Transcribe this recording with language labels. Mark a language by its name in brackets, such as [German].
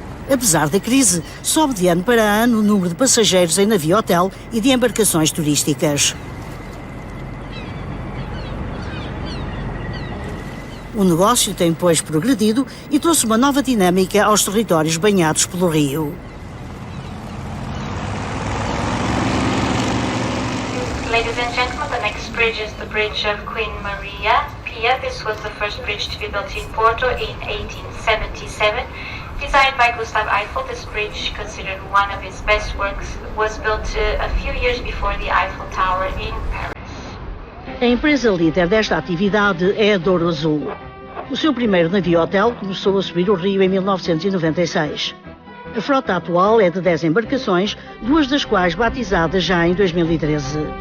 [Portuguese] Apesar da crise, sobe de ano para ano o número de passageiros em navio-hotel e de embarcações turísticas. O negócio tem, pois, progredido e trouxe uma nova dinâmica aos territórios banhados pelo rio. [English] Ladies and gentlemen, the next bridge is the bridge of Queen Maria Pia. This was the first bridge to be built in Porto in 1877. Designed by Gustav Eiffel, this bridge, considered one of his best works, was built a few years before the Eiffel Tower in Paris. [Portuguese] A empresa líder desta atividade é a Douro Azul. O seu primeiro navio-hotel começou a subir o rio em 1996. A frota atual é de 10 embarcações, 2 das quais batizadas já em 2013.